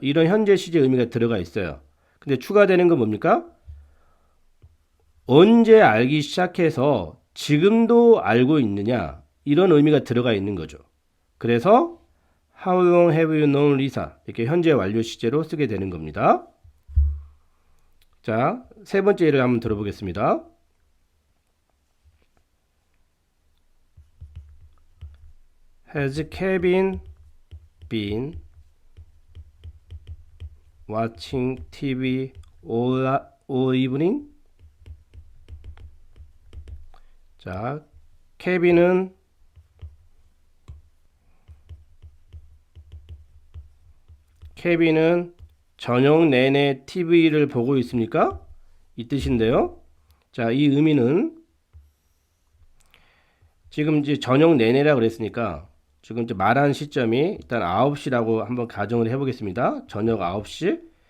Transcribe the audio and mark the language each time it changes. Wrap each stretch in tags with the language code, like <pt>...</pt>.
<ko>이런 현재 시제 의미가 들어가 있어요. 근데 추가되는 건 뭡니까? 언제 알기 시작해서 지금도 알고 있느냐, 이런 의미가 들어가 있는 거죠.</ko> <en>그래서 How long have you known Lisa?</en> <ko>이렇게 현재 완료 시제로 쓰게 되는 겁니다. 자, 세 번째 예를 한번 들어보겠습니다.</ko> <en>Has Kevin been watching TV all evening.</en> <ko>자, 케빈은 저녁 내내 TV를 보고 있습니까? 이 뜻인데요. 자, 이 의미는 지금 이제 저녁 내내라 그랬으니까 지금 이제 말한 시점이 일단 9시라고 한번 가정을 해보겠습니다. 저녁 9시.</ko>